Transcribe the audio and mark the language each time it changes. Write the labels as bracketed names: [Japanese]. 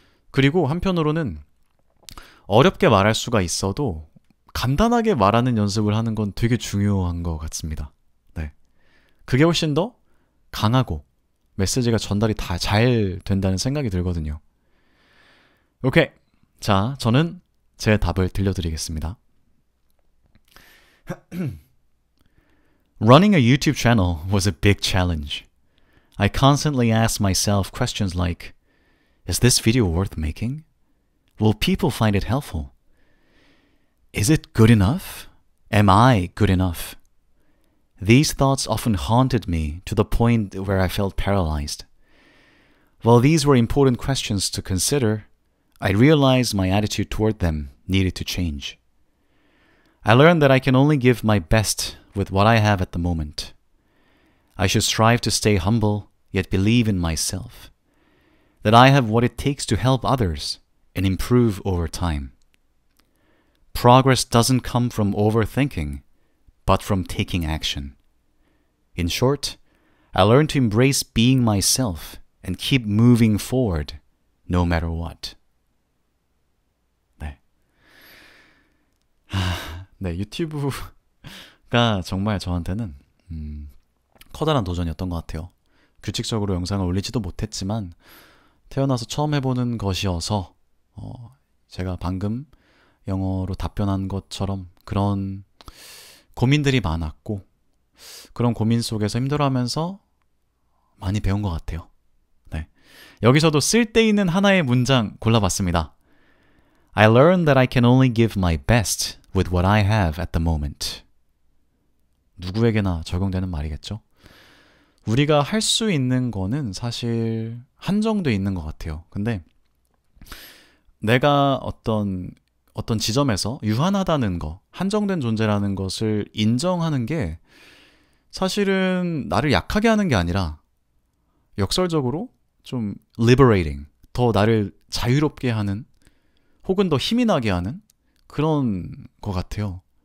[Korean] 그리고 한편으로는 어렵게 말할 수가 있어도 간단하게 말하는 연습을 하는 건 되게 중요한 것 같습니다. 네, 그게 훨씬 더 강하고 메시지가 전달이 다 잘 된다는 생각이 들거든요. 오케이, 자, 저는 제 답을 들려드리겠습니다. [English] Running a YouTube channel was a big challenge. I constantly asked myself questions like, Is this video worth making? Will people find it helpful? Is it good enough? Am I good enough? These thoughts often haunted me to the point where I felt paralyzed. While these were important questions to consider, I realized my attitude toward them needed to change. I learned that I can only give my best with what I have at the moment. I should strive to stay humble, yet believe in myself. That I have what it takes to help others and improve over time. Progress doesn't come from overthinking, but from taking action. In short, I learned to embrace being myself and keep moving forward, no matter what. [Korean] 네. 네, 유튜브가 정말 저한테는 커다란 도전이었던 것 같아요. 규칙적으로 영상을 올리지도 못했지만 태어나서 처음 해보는 것이어서 제가 방금 영어로 답변한 것처럼 그런 고민들이 많았고 그런 고민 속에서 힘들어하면서 많이 배운 것 같아요. 네. 여기서도 쓸데있는 하나의 문장 골라봤습니다. [English] I learned that I can only give my best with what I have at the moment. [Korean] 누구에게나 적용되는 말이겠죠. 우리가 할 수 있는 거는 사실 한정돼 있는 것 같아요. 근데 내가 어떤 지점에서 유한하다는 거, 한정된 존재라는 것을 인정하는 게 사실은 나를 약하게 하는 게 아니라 역설적으로 좀 liberating, 더 나를 자유롭게 하는 혹은 더 힘이 나게 하는 그런 것 같아요.